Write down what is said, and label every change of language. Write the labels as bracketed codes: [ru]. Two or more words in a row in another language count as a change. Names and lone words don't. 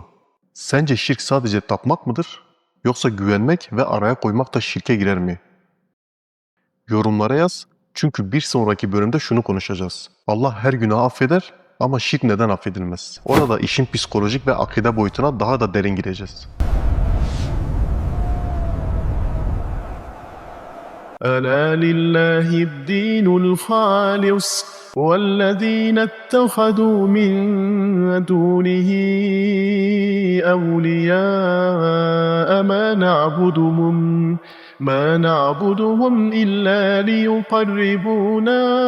[tr] Sence şirk sadece tapmak mıdır? Yoksa güvenmek ve araya koymak da şirke girer mi? Yorumlara yaz. Çünkü bir sonraki bölümde şunu konuşacağız. Allah her günahı affeder ama şirk neden affedilmez? Orada işin psikolojik ve akide boyutuna daha da derin gireceğiz. [ar] ألا لله الدين الخالص والذين اتخذوا من دونه أولياء ما نعبدهم إلا ليقربونا